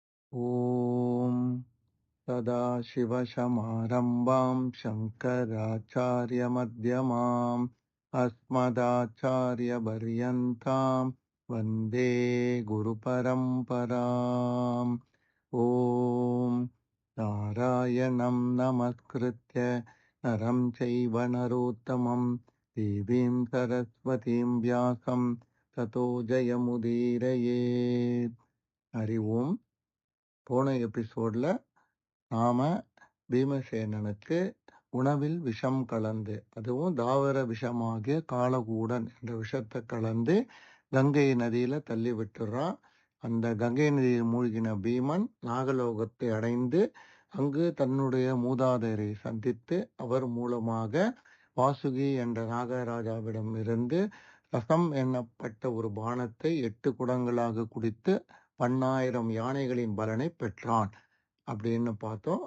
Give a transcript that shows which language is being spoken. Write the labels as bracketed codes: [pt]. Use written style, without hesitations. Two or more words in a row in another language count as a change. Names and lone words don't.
[sa] ॐ सदाशिवसमारम्भां शङ्कराचार्यमध्यमाम् अस्मदाचार्यपर्यन्तां वन्दे गुरुपरम्पराम्। ॐ नारायणं नमस्कृत्य नरं चैव नरोत्तमं देवीं सरस्वतीं व्यासं ततो जयमुदीरयेत्. हरि ओम्. [ta] போன எபிசோட்ல நாம பீமசேனனுக்கு உணவில் விஷம் கலந்து, அதுவும் தாவர விஷமாகிய காலகூடன் என்ற விஷத்தை கலந்து கங்கை நதியில தள்ளி விட்டுறான். அந்த கங்கை நதியில் மூழ்கின பீமன் நாகலோகத்தை அடைந்து அங்கு தன்னுடைய மூதாதையரை சந்தித்து அவர் மூலமாக வாசுகி என்ற நாகராஜாவிடம் இருந்து ரசம் எண்ணப்பட்ட ஒரு பானத்தை 8 குடங்களாக குடித்து 10,000 யானைகளின் பலனை பெற்றான் அப்படின்னு பார்த்தோம்.